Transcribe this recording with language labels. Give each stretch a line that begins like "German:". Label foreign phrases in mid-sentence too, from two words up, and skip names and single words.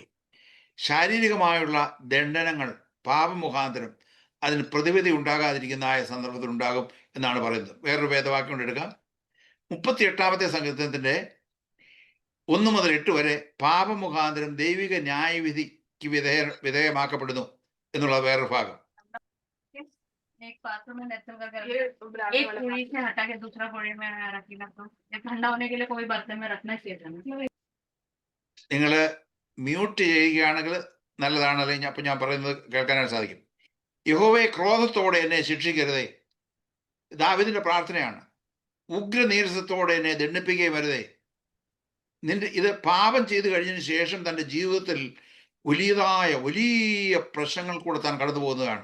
Malayalam: ശാരീരികമായുള്ള ദണ്ഡനങ്ങൾ പാപമുഖാന്തരം അതിന് പ്രതിവിധി ഉണ്ടാകാതിരിക്കുന്നതായ സന്ദർഭത്തിൽ ഉണ്ടാകും എന്നാണ് പറയുന്നത്. വേറൊരു വേദവാക്യം കൊണ്ട് എടുക്കാം. 38-ാമത്തെ സങ്കീർത്തനത്തിന്റെ 1 മുതൽ 8 വരെ പാപമുഖാന്തരം ദൈവിക ന്യായവിധിക്ക് വിധേയമാക്കപ്പെടുന്നു എന്നുള്ള വേറൊരു ഭാഗം.
Hindi: एक बाथरूम में नेचुरल करके एक पूरी से हटा के दूसरा पूरी में रखना, तो ये ठंडा होने के लिए कोई बर्तन में रखना चाहिए था।
Malayalam: നിങ്ങൾ മ്യൂട്ട് ചെയ്യുകയാണെങ്കിൽ നല്ലതാണ്, അല്ലെങ്കിൽ അപ്പം ഞാൻ പറയുന്നത് കേൾക്കാനായിട്ട് സാധിക്കും. യഹോവേ, ക്രോധത്തോടെ എന്നെ ശിക്ഷിക്കരുതേ. ദാവീദിന്റെ പ്രാർത്ഥനയാണ്. ഉഗ്രനീരസത്തോടെ എന്നെ ദണ്ഡിപ്പിക്കുകയും വരുതേ. ഇത് പാപം ചെയ്തു കഴിഞ്ഞതിന് ശേഷം തൻ്റെ ജീവിതത്തിൽ വലിയ പ്രശ്നങ്ങൾ കൂടെ താൻ കടന്നു പോകുന്നതാണ്.